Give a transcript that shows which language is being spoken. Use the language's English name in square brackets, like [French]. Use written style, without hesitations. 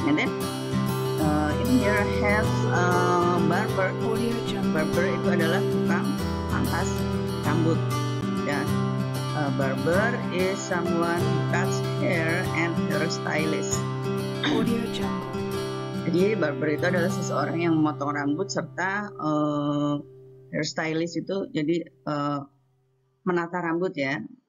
[English] And then in here I have barber. [Indonesian] Barber itu adalah tukang pangkas rambut, ya. [English] Barber is someone who cuts hair and hairstylist. [Indonesian] Jadi barber itu adalah seseorang yang memotong rambut, serta hairstylist itu jadi menata rambut, ya.